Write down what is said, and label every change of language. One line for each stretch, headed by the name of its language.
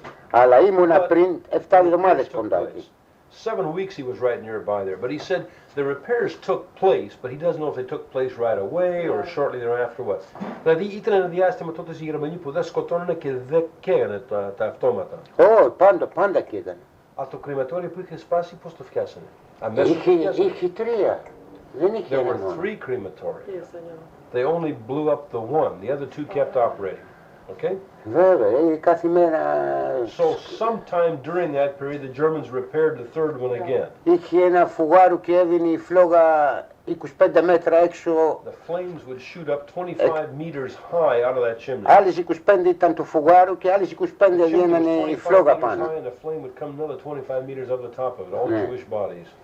Greek: Αλλά ήμουνα πριν 7 εβδομάδες κοντά εκεί.
English: 7 weeks he was right nearby there, but he said the repairs took place, but he doesn't know if they took place right away or shortly thereafter what.
Greek: Δηλαδή ήταν ένα διάστημα τότε οι Γερμανοί που δεν σκοτώνανε και δεν καίγανε τα αυτόματα. Όχι, πάντα καίγανε. Από το κρεματόριο που είχε σπάσει, πώς το φτιάσανε. Είχε 3. Δεν είχε
English: There
Greek: ένα
English: were
Greek: μόνο.
English: 3 crematoria. Yes, I know. They only blew up the one. The other 2 kept operating. Okay?
Greek: Βέβαια, κάθε μέρα...
English: So sometime during that period the Germans repaired the third one again.
Greek: Είχε ένα φουγάρο και έδινε η φλόγα 25 μέτρα έξω.
English: The flames would shoot up 25 meters high out of that chimney.
Greek: Άλλες 25 ήταν το φουγάρο και άλλες 25 βγαίνανε η φλόγα πάνω.
English: And the flame would come another 25 meters up the top of it. All Jewish bodies.